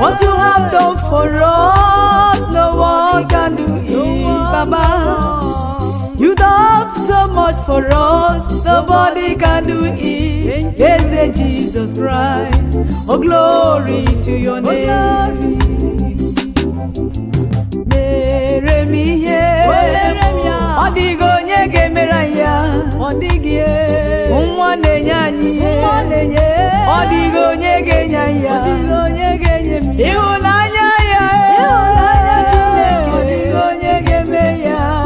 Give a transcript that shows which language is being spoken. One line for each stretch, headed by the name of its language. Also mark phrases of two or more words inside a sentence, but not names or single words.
English: What you have done for us, no one can do it, Baba. You done so much for us, nobody can do it. Eze Jesus Christ, oh glory to your name.
Igbo: Mere m ihe, ọ dịghị onye ga-emere anyị ya. Nwa na-enye anyị ihe, ọ dịghị onye ga-enye anyị ya. Ịhụnanya ya, ọ dịghị onye ga-eme ya.